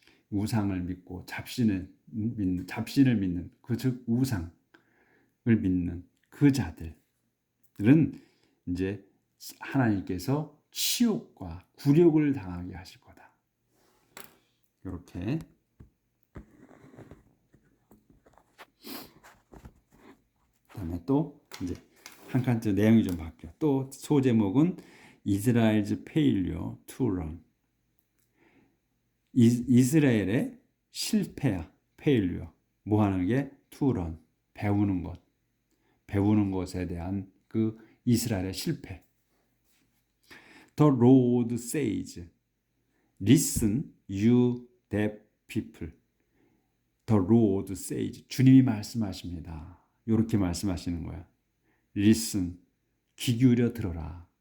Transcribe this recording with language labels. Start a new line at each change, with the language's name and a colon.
Korean: 우상을 믿고 잡신을 믿는 그 즉 우상을 믿는 그 자들은 이제 하나님께서 치욕과 굴욕을 당하게 하실 거다. 이렇게 그다음에 또 이제 한 칸째 내용이 좀 바뀌어. 또 소제목은
English: Israel's failure to learn.
Korean: 이스라엘의 실패야. failure. 뭐 하는 게?
English: to learn.
Korean: 배우는 것에 대한 그 이스라엘의 실패.
English: The Lord says, listen, you deaf people. The Lord says,
Korean: 주님이 말씀하십니다. 이렇게 말씀하시는 거야. Listen, 귀 기울여 들어라.